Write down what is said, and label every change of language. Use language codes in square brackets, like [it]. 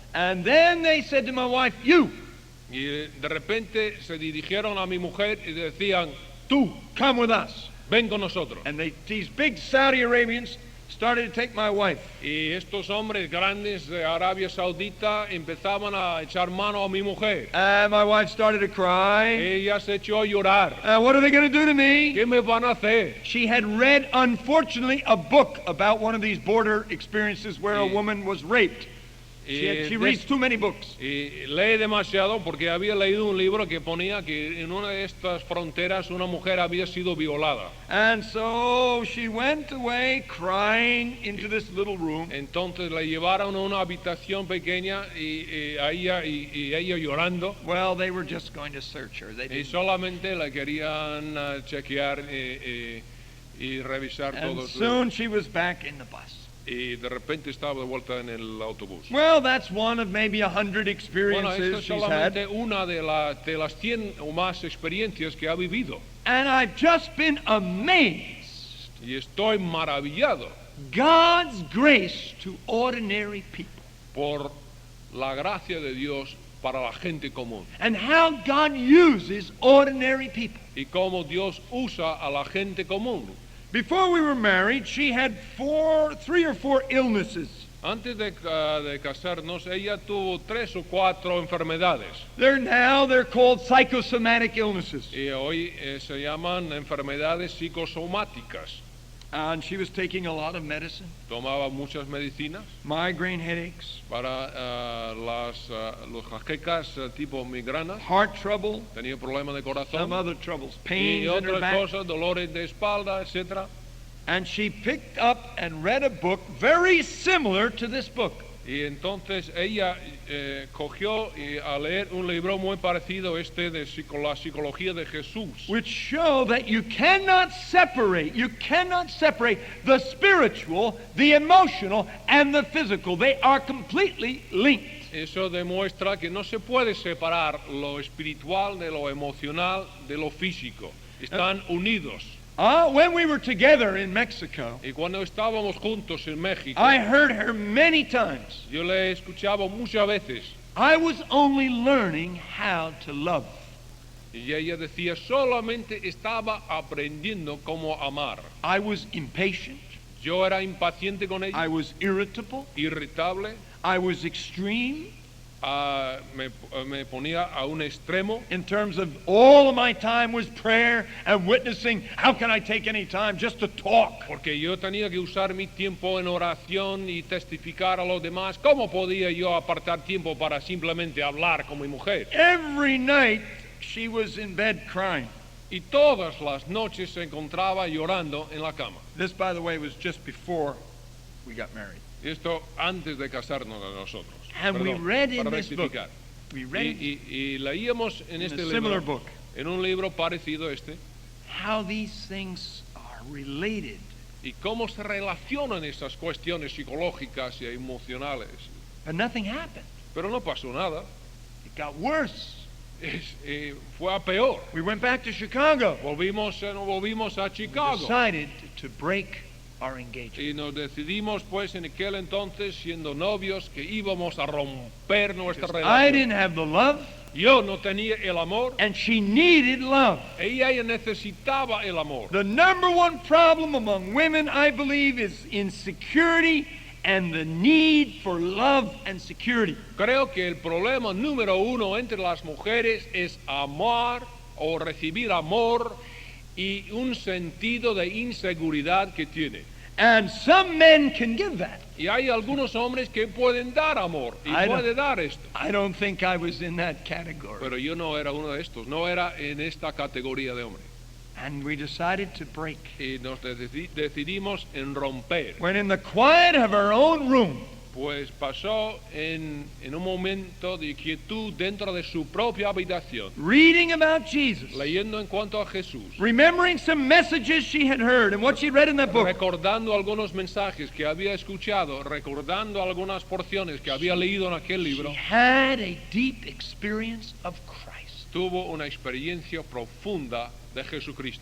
[en] And then they said to my wife, "You." [es] Y de repente se dirigieron a mi mujer y decían, "Tú, [en] come with us." [es] ven con nosotros. [en] And these big Saudi Arabians started to take my wife. [es] Y estos hombres grandes de Arabia Saudita empezaban a echar mano a mi mujer. [en] And my wife started to cry. [es] Ella se echó a llorar. [en] What are they going to do to me? [es] ¿Qué me van a hacer? [en] She had read, unfortunately, a book about one of these border experiences where a woman was raped. She reads too many books. [es] Y lee demasiado porque había leído un libro que ponía que en una de estas fronteras una mujer había sido violada. [en] And so she went away crying into this little room. [es] Entonces la llevaron a una habitación pequeña y ella llorando. [en] Well, they were just going to search her. [es] Y solamente la querían chequear y revisar todo. [en] And soon she was back in the bus. [es] Y de repente estaba de vuelta en el autobús. [en] Well, that's one of maybe 100 experiences [es] Bueno, [en] she's [es] es solamente [en] had. [es] una de las 100 o más experiencias que ha vivido. [en] And I've just been amazed. [es] Y estoy maravillado [en] God's grace to ordinary people. [es] por la gracia de Dios para la gente común. [en] And how God uses ordinary people. [es] Y cómo Dios usa a la gente común. [en] Before we were married, she had 3 or 4 illnesses. [es] Antes de casarnos, ella tuvo 3 o 4 enfermedades. [en] They're called psychosomatic illnesses. [es] Y hoy se llaman enfermedades psicosomáticas. [en] And she was taking a lot of medicine. [es] Tomaba muchas medicinas [en] Migraine headaches. [es] para los jaquecas tipo migranas. [en] Heart trouble. [es] Tenía problemas de [en] Some [es] corazón [en] other troubles. [es] y [en] Pains in her [es] otras [en] back. [es] cosas, dolores de espalda, etc. [en] And she picked up and read a book very similar to this book. [es] Y entonces ella cogió a leer un libro muy parecido de la psicología de Jesús, [en] Which show that you cannot separate the spiritual, the emotional, and the physical. They are completely linked. [es] Eso demuestra que no se puede separar lo espiritual de lo emocional de lo físico. Están unidos. [en] When we were together in Mexico, [es] Y cuando estábamos juntos en México, [en] I heard her many times. [es] yo le escuchaba muchas veces [en] I was only learning how to love. [es] y ella decía, solamente estaba aprendiendo cómo amar. [en] I was impatient. [es] Yo era impaciente con ella, [en] I was irritable. [es] irritable, [en] I was extreme [es] me ponía a un extremo. [en] in terms of all of my time was prayer and witnessing. How can I take any time just to talk? [es] Porque yo tenía que usar mi tiempo en oración y testificar a los demás. ¿Cómo podía yo apartar tiempo para simplemente hablar con mi mujer? [en] Every night she was in bed crying. [es] Y todas las noches se encontraba llorando en la cama. [en] This, by the way, was just before we got married. [es] Y esto antes de casarnos a nosotros. [en] And we [es] Perdón, [en] read in [es] para [en] this book, [es] rectificar. [en] we read [es] Y leíamos en [en] in [es] este [en] a similar [es] libro, [en] book, [es] en un libro parecido a este, [en] how these things are related. [es] y cómo se relacionan esas cuestiones psicológicas y emocionales. [en] But nothing happened. [es] Pero no pasó nada. [en] It got worse. [es] Fue a peor. [en] We went back to Chicago. [es] Volvimos a Chicago. [en] Decided to break our engagement. [es] Y nos decidimos pues en aquel entonces, siendo novios, que íbamos a romper nuestra [en] Because I [es] relación. [en] didn't have the love, [es] Yo no tenía el amor, [en] and she needed love. [es] ella necesitaba el amor. [en] The number one problem among women, I believe, is insecurity and the need for love and security. [es] Creo que el problema número uno entre las mujeres es amar o recibir amor y un sentido de inseguridad que tiene. [en] And some men can give that. [es] Y hay algunos hombres que pueden dar amor y [en] I don't- [es] puede dar esto. [en] I don't think I was in that category. [es] Pero yo no era uno de estos, no era en esta categoría de hombre. [en] And we decided to break. [es] Y nos decidimos en romper. [en] When in the quiet of our own room, [es] Pues pasó en un momento de quietud dentro de su propia habitación, [en] reading about Jesus, [es] leyendo en cuanto a Jesús, [en] remembering some messages she had heard and what she read in that book. [es] recordando algunos mensajes que había escuchado, recordando algunas porciones que había leído en aquel [en] She [es] libro, [en] had a deep experience of Christ. [es] tuvo una experiencia profunda de Jesucristo.